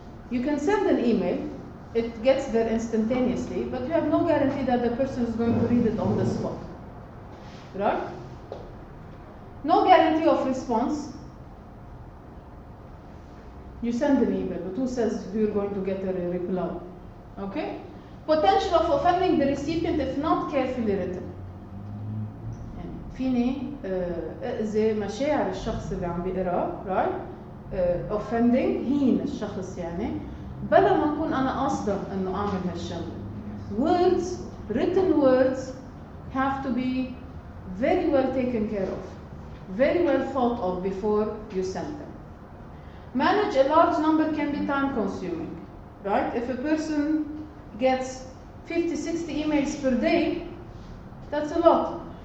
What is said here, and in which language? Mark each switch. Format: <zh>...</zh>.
<en>You can send an email, it gets there instantaneously, but you have no guarantee that the person is going to read it on the spot. Right? No guarantee of response. You send an email, but who says you're going to get a reply? Okay? Potential of offending the recipient if not carefully written.</en> <ar>يعني فيني أذي مشاعر الشخص اللي عم بيقرأ، right? Offending هين الشخص يعني بلا ما أكون أنا قاصدة إنه أعمل هالشغلة.</ar> <en>Words, written words have to be very well taken care of, very well thought of before you send them. Manage a large number can be time consuming, right? If a person gets 50, 60 emails per day, that's a lot.</en>